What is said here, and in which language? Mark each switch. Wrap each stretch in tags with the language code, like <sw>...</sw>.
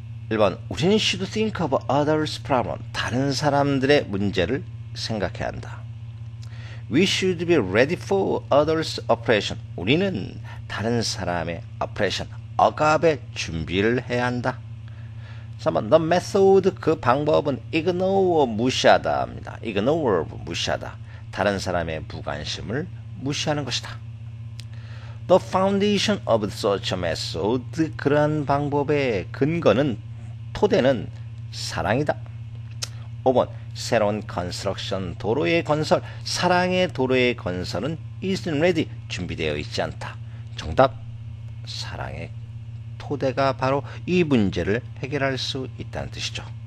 <ko>1번 우리는</ko> <en>should think of others' problem.</en> <ko>다른 사람들의 문제를 생각해야 한다.</ko> <en>We should be ready for others' oppression.</en> <ko>우리는 다른 사람의 oppression, 억압의 준비를 해야 한다. 3번</ko> <en>the method,</en> <ko>그 방법은 ignore, 무시하다입니다. ignore, 무시하다. 다른 사람의 무관심을 무시하는 것이다.</ko> <en>The foundation of such a method,</en> <ko>그러한 방법의 근거는, 토대는 사랑이다. 5번 새로운 construction, 도로의 건설, 사랑의 도로의 건설은</ko> <en>isn't ready,</en> <ko>준비되어 있지 않다. 정답, 사랑의 토대가 바로 이 문제를 해결할 수 있다는 뜻이죠.</ko>